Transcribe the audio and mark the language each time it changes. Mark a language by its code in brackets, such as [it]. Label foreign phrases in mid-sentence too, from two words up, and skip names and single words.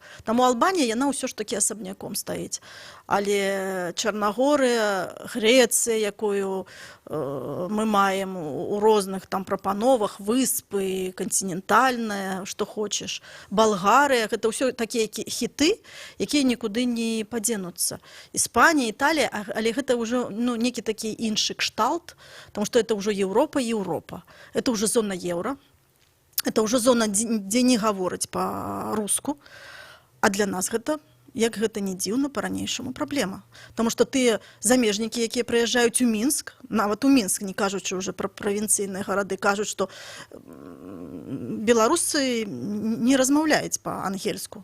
[be] Таму Албанія, яна ўсё ж такі асабняком стаіць. Але Чарнагорыя, Грэцыя, якую мы маем у розных там прапановах, выспы, кантынентальная, што хочаш, Балгарыя, гэта ўсё такія хіты, якія нікуды не падзенуцца. Іспанія, Італія, але гэта ўжо, ну, некі такі іншы кшталт, таму што это ўжо Еўропа. [ru] Это уже зона евро, это уже зона, [be] дзе не гавораць па-руску, а для нас гэта, як гэта не дзіўна, па-ранейшаму праблема. Таму што тыя замежнікі, якія прыязджаюць у Мінск, нават у Мінск, не кажучы ўжо пра правінцыйныя гарады, кажуць, што беларусы не размаўляюць па-ангельску.